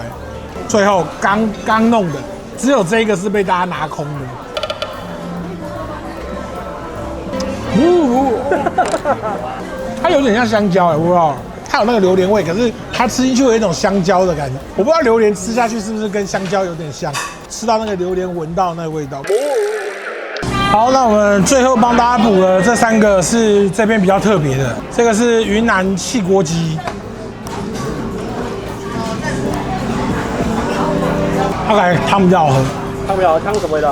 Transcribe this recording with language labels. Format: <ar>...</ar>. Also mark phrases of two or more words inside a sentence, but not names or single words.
<zh>最後剛弄的，只有這個是被大家拿空的。它有點像香蕉我不知道，它有那個榴蓮味，可是它吃進去有一種香蕉的感覺。我不知道榴蓮吃下去是不是跟香蕉有點像，吃到那個榴蓮聞到那個味道。好，那我們最後幫大家補了這3個是這邊比較特別的，這個是雲南汽鍋雞。它感覺湯比較好喝。湯比較好，湯什麼味道？</zh>